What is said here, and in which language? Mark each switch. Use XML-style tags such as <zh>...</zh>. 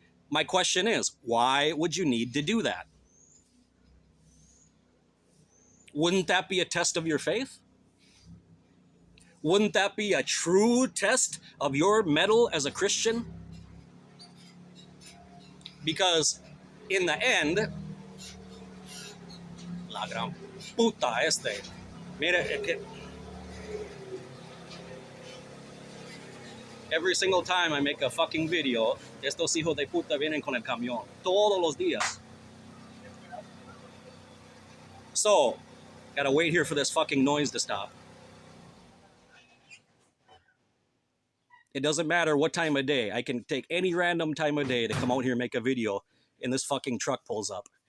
<en>My question is, why would you need to do that? Wouldn't that be a test of your faith? Wouldn't that be a true test of your mettle as a Christian? Because in the end,</en> <es>la gran puta mira,</es> <en>every single time I make a fucking video,</en> <es>estos hijos de puta vienen con el camión. Todos los días.</es> <en>So, gotta wait here for this fucking noise to stop. It doesn't matter what time of day. I can take any random time of day to come out here and make a video, and this fucking truck pulls up.</en>